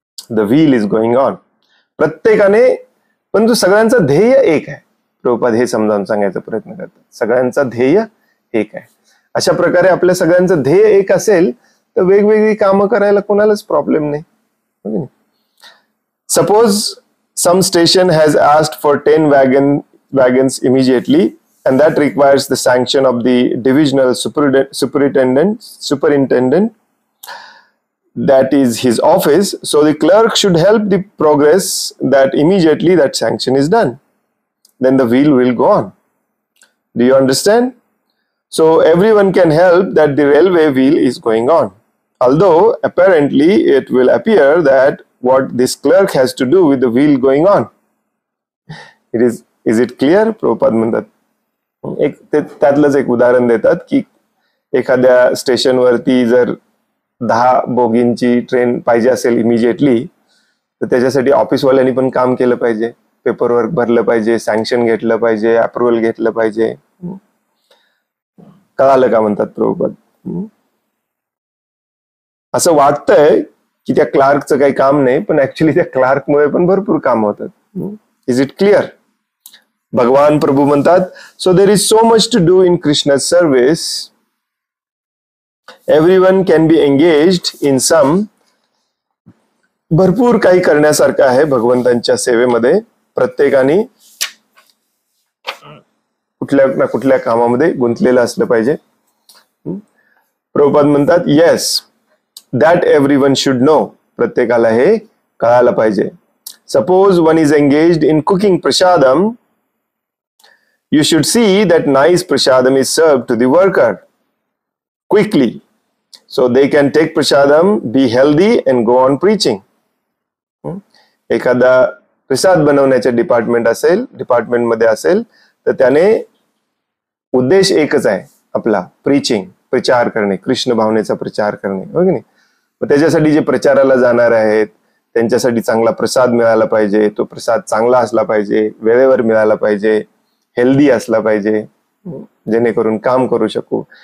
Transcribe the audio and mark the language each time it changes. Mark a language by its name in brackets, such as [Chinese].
[English] The wheel is going on. [Marathi] प्रत्येकाने, परंतु सगळ्यांचं ध्येय एक आहे. प्रभुपाद हे समजावून सांगायचा प्रयत्न करतात, सगळ्यांचा ध्येय एक आहे. अशा प्रकारे आपल्या सगळ्यांचं ध्येय एक असेल तर वेगवेगळी कामं करायला कोणालाच प्रॉब्लेम नाही. [English] Suppose some station has asked for 10 wagons immediately, and that requires the sanction of the divisional superintendent. That is his office. So the clerk should help the progress that immediately that sanction is done. Then the wheel will go on. Do you understand? So everyone can help that the railway wheel is going on. Although apparently it will appear that what this clerk has to do with the wheel going on. Is it clear? [Marathi] Prabhupada म्हणतात, त्यातलंच एक उदाहरण देतात की एखाद्या स्टेशनवरती जर 10 बोगींची train पाहिजे असेल इमिजिएटली, तर त्याच्यासाठी ऑफिसवाल्यांनी पण काम केलं पाहिजे, पेपरवर्क भरलं पाहिजे, सँक्शन घेतलं पाहिजे, अप्रुव्हल घेतलं पाहिजे. कळालं का म्हणतात प्रभुपाद? असं वाटतंय की त्या क्लार्कचं काही काम नाही, पण ऍक्च्युली त्या क्लार्कमुळे पण भरपूर काम होतात. [English] Is it clear? [Marathi] भगवान प्रभू म्हणतात, [English] So there is so much to do in Krishna service. Everyone can be engaged in some. [Marathi] भरपूर काही करण्यासारखं आहे भगवंतांच्या सेवेमध्ये. प्रत्येकाने कुठल्या ना कुठल्या कामामध्ये गुंतलेलं असलं पाहिजे. प्रभुपाद म्हणतात, [English] Yes, that everyone should know. [Marathi] प्रत्येकाला हे कळायला पाहिजे. [English] Suppose one is engaged in cooking prasadam, you should see that nice prasadam is served to the worker quickly, so they can take prasadam, be healthy and go on preaching. [Marathi] एखादा प्रसाद बनवण्याच्या department मध्ये असेल तर त्याने उद्देश एकच आहे आपला, प्रीचिंग, प्रचार करणे, कृष्ण भावनेचा प्रचार करणे, हो की नाही? मग त्याच्यासाठी जे प्रचाराला जाणार आहेत त्यांच्यासाठी चांगला प्रसाद मिळाला पाहिजे, तो प्रसाद चांगला असला पाहिजे, वेळेवर मिळाला पाहिजे, हेल्दी असला पाहिजे, जेणेकरून काम करू शकू.